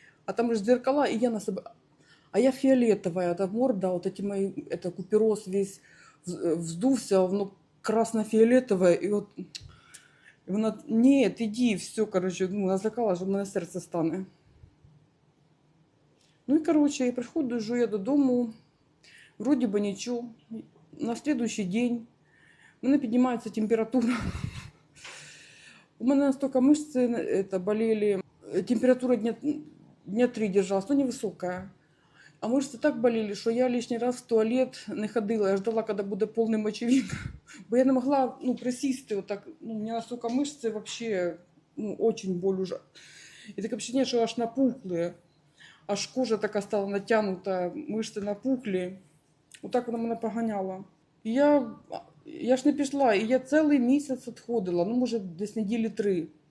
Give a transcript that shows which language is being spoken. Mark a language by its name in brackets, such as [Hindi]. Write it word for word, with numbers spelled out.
[Ukrainian] А там ж дзеркала, і я на себе. А я фіолетова, та морда, от эти мої, это купероз весь вз- вздувся, воно красно-фіолетове, і от і вона, ні, іди, все, коротше, ну, налякала, що в мене серце стане. Ну і коротше, я приходжу я додому, вроді би нічого. На слідуючий день у мене піднімається температура. [Russian] У меня настолько мышцы э, это болели, э, температура дня, дня три держалась, но невысокая. А мышцы так болели, что я лишний раз в туалет не ходила. Я ждала, когда буде полный мочевик. Бо я не могла, ну, присісти вот так. Ну, у меня настолько мышцы вообще, ну, очень боль уже. И так ощущение, что аж напухли. Аж кожа такая стала натянута, мышцы напухли. [Ukrainian] Вот так вона мене поганяла. І я, я ж не пішла, і я цілий місяць відходила, ну, може, десь неділі три.